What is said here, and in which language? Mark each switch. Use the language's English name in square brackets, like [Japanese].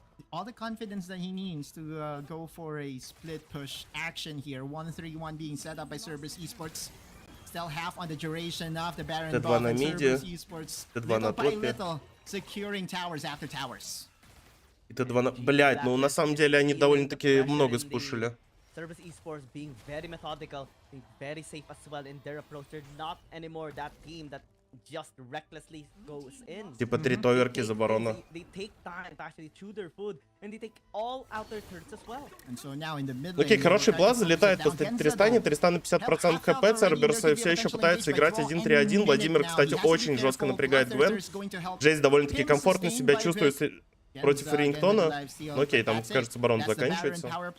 [English] All the confidence that he needs to go for a split push action here. 1-3-1 being set up by Cerberus Esports. Still half on the duration of the Baron [Russian] Т2 на миде, Т2 на топе. [English] Securing towers after towers. [Russian] И Т2 на... Блядь, ну на самом деле они довольно-таки много спушили. [English] Cerberus Esports being very methodical, being very safe as well in their approach. They're not anymore that team that just recklessly goes in. [Russian] Типа 3 товерки за барона. [English] They take time to actually chew their food, and they take all out their turns as well. And so now in the mid [Russian] Окей, хороший плаз, залетает после Тристане, Тристан на 50% хп, Церберсы все еще пытаются играть 1-3-1. Владимир, кстати, очень жестко напрягает Гвен. Джейс довольно-таки комфортно себя чувствует против Рингтона. Ну, окей, там, кажется, барон заканчивается.